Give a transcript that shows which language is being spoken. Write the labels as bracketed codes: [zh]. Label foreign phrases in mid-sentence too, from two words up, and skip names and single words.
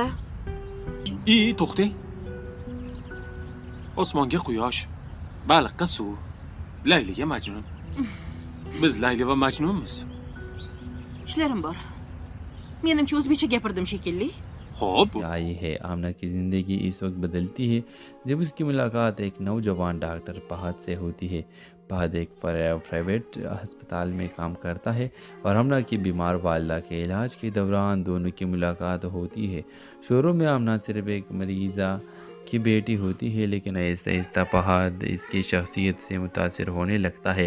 [uz] To'xtang. Osmonga quyosh, baliqqa suv, Layliga Majnun. Biz Layli va Majnunmiz. Ishlarim bor. Menimcha o'zbekcha gapirdim shekilli. Xo'p. [hi] आई है आमना की ज़िंदगी इस वक्त बदलती है जब उसकी मुलाकात एक नौजवान डॉक्टर फहद से होती है। फहद एक प्राइवेट अस्पताल में काम करता है और आमना की बीमार वालदा के इलाज के दौरान दोनों की मुलाकात होती है। शुरू में आमना सिर्फ एक मरीज़ा की बेटी होती है, लेकिन आहिस्ता आहिस्ता फहद इसकी शख्सियत से मुतासिर होने लगता है।